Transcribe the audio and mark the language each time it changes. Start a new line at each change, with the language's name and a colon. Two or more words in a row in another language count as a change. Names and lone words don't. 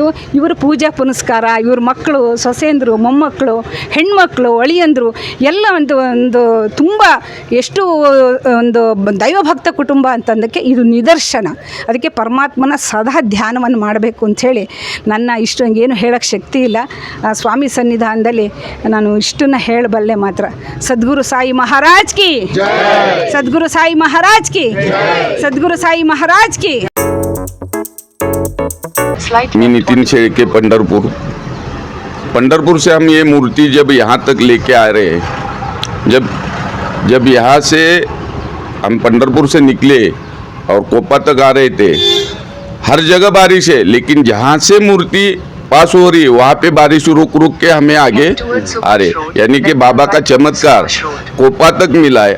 Kannada: ಇವರು ಪೂಜೆ ಪುನಸ್ಕಾರ, ಇವ್ರ ಮಕ್ಕಳು, ಸೊಸೆಂದರು, ಮೊಮ್ಮಕ್ಕಳು, ಹೆಣ್ಮಕ್ಳು, ಅಳಿಯಂದರು ಎಲ್ಲ ಒಂದು ತುಂಬ ಎಷ್ಟು ಒಂದು ದೈವಭಕ್ತ ಕುಟುಂಬ ಅಂತಂದಕ್ಕೆ ಇದು ನಿದರ್ಶನ. ಅದಕ್ಕೆ ಪರಮಾತ್ಮನ ಸದಾ ಧ್ಯಾನವನ್ನು ಮಾಡಬೇಕು ಅಂಥೇಳಿ ನನ್ನ ಏನು ಹೇಳೋಕ್ಕೆ ಶಕ್ತಿ ಇಲ್ಲ. ಸ್ವಾಮಿ ಸನ್ನಿಧಾನದಲ್ಲಿ ನಾನು ಇಷ್ಟನ್ನು ಹೇಳಬಲ್ಲೆ ಮಾತ್ರ.
Hindi: सद्गुरु साई महाराज की, सद्गुरु साई महाराज की, सद्गुरु साई महाराज की। मैं नितिन शेळके, पंढरपुर से हम ये मूर्ति जब यहाँ तक लेके आ रहे हैं, जब यहाँ से हम पंढरपुर से निकले और कोपा तक आ रहे थे, हर जगह बारिश है, लेकिन जहाँ से मूर्ति पास हो रही है वहाँ पे बारिश रुक के हमें आगे आ रहे, यानी कि बाबा का चमत्कार कोपा तक मिला है।